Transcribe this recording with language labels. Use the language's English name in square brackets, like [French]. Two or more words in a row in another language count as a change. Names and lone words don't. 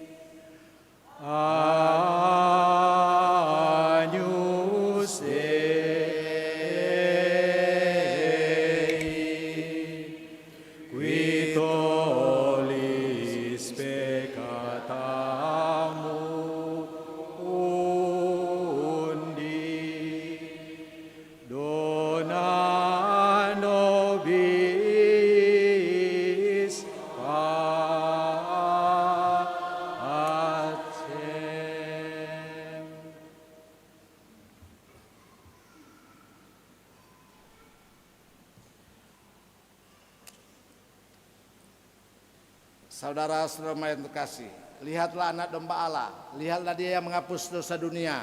[Latin] Agnus Dei, qui tollis peccata mundi, dona nobis pacem. [Indonesian] Saudara-saudara yang terkasih, lihatlah anak domba Allah, lihatlah dia yang menghapus dosa dunia.